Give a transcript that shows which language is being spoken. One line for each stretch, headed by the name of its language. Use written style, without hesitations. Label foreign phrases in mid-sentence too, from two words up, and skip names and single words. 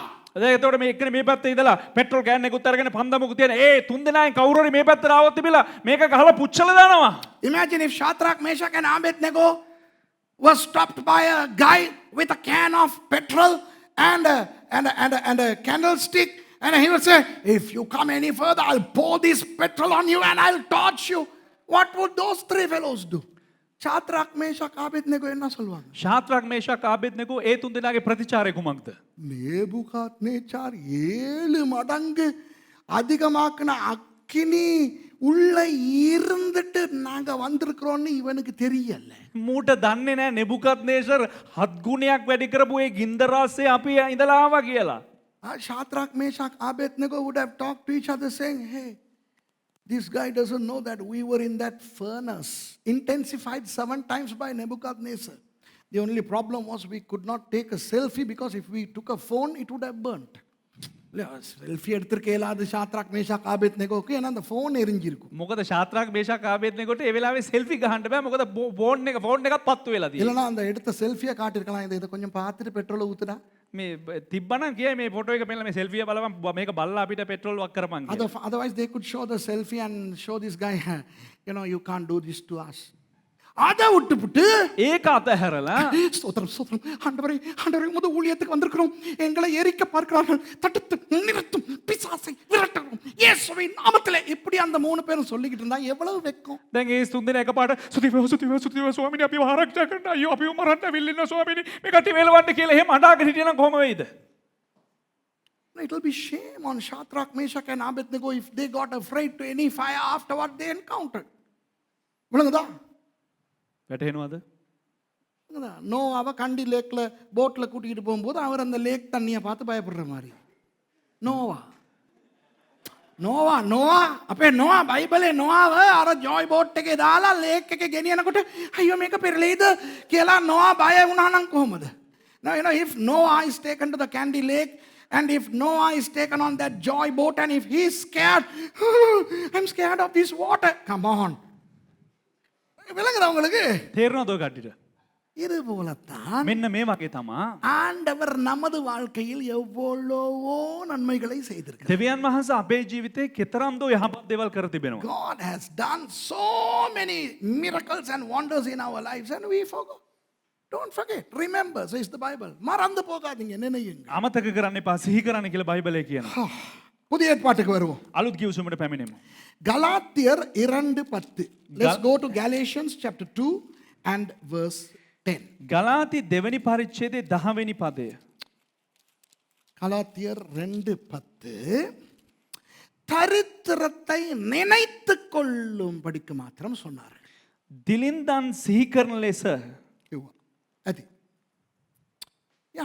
Sinhala: එතකොට මේ එක්කනේ මේ පැත්තේ ඉඳලා
English: petrol can
Sinhala: එකකුත් අරගෙන පන්දමකුත් තියන ඒ තුන් දෙනාෙන් කවුරු හරි මේ පැත්තට ආවොත් තිබිලා මේක ගහලා පුච්චලා දානවා.
English: Imagine if Shadrach, Meshach and Abednego was stopped by a guy with a can of petrol and a candlestick, and he would say, if you come any further I'll pour this petrol on you and I'll torch you. What would those 3 fellows do?
Tamil: ஷாத்ராக் மேஷாக் ஆபேத்நேகோ என்ன சொல்லுவாங்க?
Sinhala: ශාත්‍රක් මේෂක් ආබේද්නෙගෝ ඒ තුන් දෙනාගේ ප්‍රතිචාරය කුමක්ද?
Tamil: நேபுகாத்நேச்சார் 7 மடங்கு அதிகமாக்குன அக்கினி உள்ள இருந்துட்டு நாங்க வந்திருக்கிறோம்னு இவனுக்கு தெரியல.
Sinhala: මූට දන්නේ නැහැ නෙබුකද්නේසර් 7 ගුණයක් වැඩි කරපු ඒ ගින්දරාස්සේ අපි ඉඳලා ආවා කියලා.
English: Shadrach, Meshach, Abednego would have talked to each other saying, hey, this guy doesn't know that we were in that furnace, intensified 7 times by Nebuchadnezzar. The only problem was we could not take a selfie because if we took a phone, it would have burnt.
Tamil: செல்ஃபி எடுத்திருக்க இயலாது ஷாத்ராக் மேஷாக் ஆபேத்நேகோக்கு, ஏன்னா அந்த ஃபோன் எரிஞ்சிருக்கும்.
Sinhala: මොකද ශාත්‍රක් මේෂක් ආබේද්නෙගෝට ඒ වෙලාවේ සෙල්ෆි ගහන්න බෑ මොකද ෆෝන් එකක් පත්තු වෙලා තියෙනවා.
Tamil: இல்லைன்னா அந்த எடுத்த செல்ஃபியை காட்டிருக்கலாம், இதை கொஞ்சம் பார்த்துட்டு பெட்ரோலை ஊத்துடா.
Sinhala: මේ තිබ්බනම් කියයි මේ ෆොටෝ එක බලලා මේ සෙල්ෆිය බලපන් මේක බලලා අපිට පෙට්‍රෝල් වක් කරපන් කියලා.
English: Otherwise they could show the selfie and show this guy, you can't do this to us.
Tamil: அதை விட்டுப்புட்டு
Sinhala: ඒක අතහැරලා
Tamil: ஸ்தோத்திரம் ஸ்தோத்திரம் ஆண்டவரே ஆண்டவரே உமது ஊழியத்துக்கு வந்திருக்கிறோம், எங்களை எரிக்க பார்க்கிறார்கள், தடுத்து நிறுத்தும், பிசாசை விரட்டவும் இயேசுவின் நாமத்திலே, இப்படி அந்த 3 பேரும் சொல்லிக்கிட்டு இருந்தா எவ்வளவு வெக்கம்.
Sinhala: දැන් ඒ තුන් දෙනා එකපාරට සුතිව ස්වාමීනි අපිව ආරක්ෂා කරන්න අයියෝ අපිව මරන්න විල්ලින්න ස්වාමීනි මේ කටි වේලවන්න කියලා එහෙම අඬාගෙන හිටියනම් කොහොම වෙයිද?
English: It will be shame on Shadrach, Meshach and Abednego if they got afraid to any fire after what they encountered.
Tamil: விளங்குதா?
Sinhala: වැටහෙනවද?
Tamil: நோவாவை கண்டி லேக்ல போட்ல கூட்டிகிட்டு போகும்போது அவர் அந்த லேக் தண்ணியை பார்த்து பயப்படுற மாதிரி.
Sinhala: නෝවා අපේ නෝවා බයිබලේ නෝවාව අර
English: joy boat
Sinhala: එකේ දාලා ලේක් එකේ ගෙනියනකොට අයියෝ මේක පෙරලෙයිද කියලා නෝවා බය වුණා නම් කොහොමද?
English: Now if Noah is taken to the Candy Lake and if Noah is taken on that joy boat and if he is scared, I'm scared of this water. Come on.
Tamil: விளங்குதா உங்களுக்கு?
Sinhala: තේරෙනවද ඔය කට්ටියට?
Tamil: இது போலத்தான்
Sinhala: මෙන්න මේ වගේ තමා
Tamil: ஆண்டவர் நமது வாழ்க்கையில் எவ்வளவோ நன்மைகளை செய்திருக்கிறார்.
Sinhala: දෙවියන් වහන්සේ අපේ ජීවිතේ කෙතරම්ද යහපත් දේවල් කර තිබෙනවා.
English: God has done so many miracles and wonders in our lives and we forgot. Don't forget. Remember, says the Bible.
Tamil: மறந்து போகாதீங்க, நினையுங்க.
Sinhala: අමතක කරන්න එපා, සිහි කරන්න කියලා බයිබලයේ කියනවා.
Tamil: புதிய ஏற்பாட்டுக்கு வருவோம்.
Sinhala: අලුත් කිව්සුමට පැමිණෙමු.
Tamil: கலாத்தியர் 2:10.
English: Let's go to Galatians chapter 2 and verse 10.
Sinhala: ගලාති දෙවැනි පරිච්ඡේදයේ 10 වෙනි පදය.
Tamil: கலாத்தியர் 2:10. தரித்திரத்தை நினைத்துக் கொள்ளும் படிக்க மாத்திரம் சொன்னார்கள்.
Sinhala: දිලින්දන් සිහි කරන ලෙස
Tamil: அது yeah,